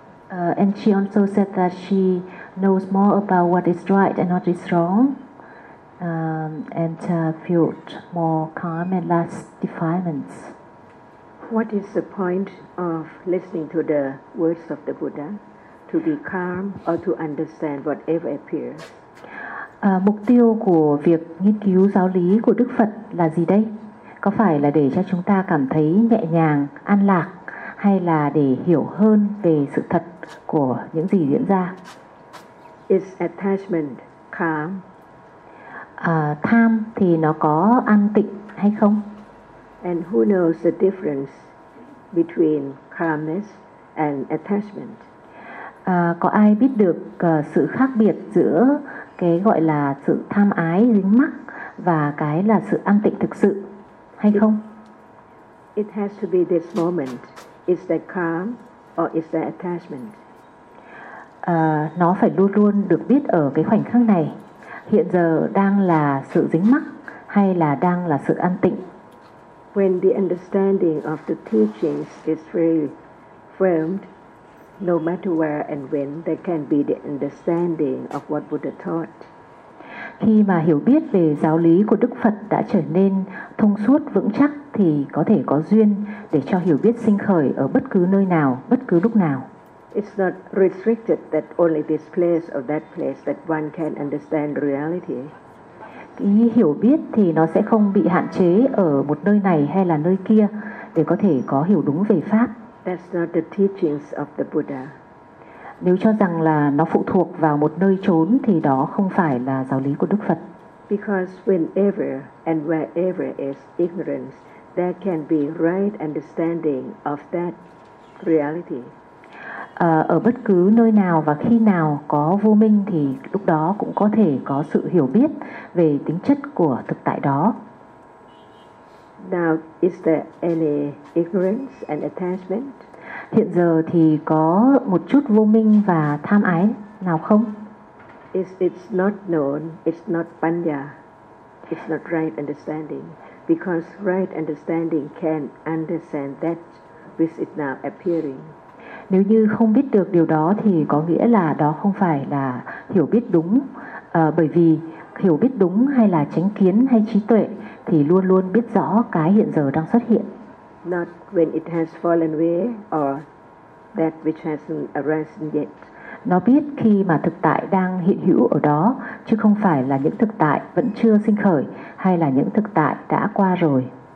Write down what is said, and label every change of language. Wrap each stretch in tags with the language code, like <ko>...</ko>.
<en>And she also said that she knows more about what is right and what is wrong, and feels more calm and less defilements. What is the point of listening to the words of the Buddha? To be calm or to understand whatever appears?</en> <vi>Mục tiêu của việc nghiên cứu giáo lý của Đức Phật là gì đây? Có phải là để cho chúng ta cảm thấy nhẹ nhàng, an lạc, hay là để hiểu hơn về sự thật của những gì diễn ra?</vi> <en>Is attachment calm?</en> <vi>Tham thì nó có an tịnh hay không?</vi> <en>And who knows the difference between calmness and attachment?</en> <vi>Có ai biết được sự khác biệt giữa cái gọi là sự tham ái dính mắc và cái là sự an tịnh thực sự hay không?</vi> <en>It has to be this moment. Is that calm or is that attachment?</en> <vi>Nó phải luôn luôn được biết ở cái khoảnh khắc này. Hiện giờ đang là sự dính mắc hay là đang là sự an tịnh?</vi> <en>When the understanding of the teachings is very firm, no matter where and when, there can be the understanding of what Buddha taught.</en> <vi>Khi mà hiểu biết về giáo lý của Đức Phật đã trở nên thông suốt vững chắc thì có thể có duyên để cho hiểu biết sinh khởi ở bất cứ nơi nào, bất cứ lúc nào.</vi> <en>It's not restricted that only this place or that place that one can understand reality.</en> <vi>Cái hiểu biết thì nó sẽ không bị hạn chế ở một nơi này hay là nơi kia để có thể có hiểu đúng về Pháp.</vi> <en>That's not the teachings of the Buddha.</en> <vi>Nếu cho rằng là nó phụ thuộc vào một nơi chốn thì đó không phải là giáo lý của Đức Phật.</vi> <en>Because whenever and wherever is ignorance, there can be right understanding of that reality.</en> <vi>Ở bất cứ nơi nào và khi nào có vô minh thì lúc đó cũng có thể có sự hiểu biết về tính chất của thực tại đó.</vi> <en>Now, is there any ignorance and attachment?</en> <vi>Hiện giờ thì có một chút vô minh và tham ái nào không?</vi> <en>It's not known, it's not panya, it's not right understanding. Because right understanding can understand that which is now appearing.</en> <vi>Nếu như không biết được điều đó thì có nghĩa là đó không phải là hiểu biết đúng. Bởi vì hiểu biết đúng hay là chánh kiến hay trí tuệ thì luôn luôn biết rõ cái hiện giờ đang xuất hiện.</vi> <en>Not when it has fallen away or that which hasn't arisen yet.</en> <vi>Nó biết khi mà thực tại đang hiện hữu ở đó, chứ không phải là những thực tại vẫn chưa sinh khởi hay là những thực tại đã qua rồi.</vi>